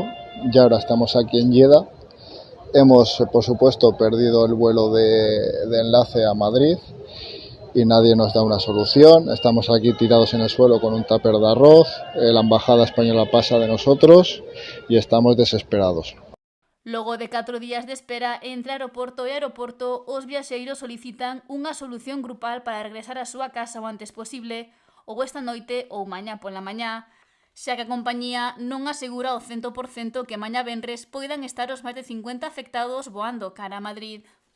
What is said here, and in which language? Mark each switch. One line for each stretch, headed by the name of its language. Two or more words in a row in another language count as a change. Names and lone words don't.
Spanish: Ya ahora estamos aquí en Jeddah. Hemos, por supuesto, perdido el vuelo de enlace a Madrid y nadie nos da una solución. Estamos aquí tirados en el suelo con un tupper de arroz. La embajada española pasa de nosotros y estamos desesperados.
Galician: Logo de 4 días de espera entre aeroporto e aeroporto, os viaxeiros solicitan unha solución grupal para regresar á súa casa o antes posible, ou esta noite ou mañá pola mañá, xa que a compañía non asegura ao 100% que mañá venres poidan estar os máis de 50 afectados voando cara a Madrid.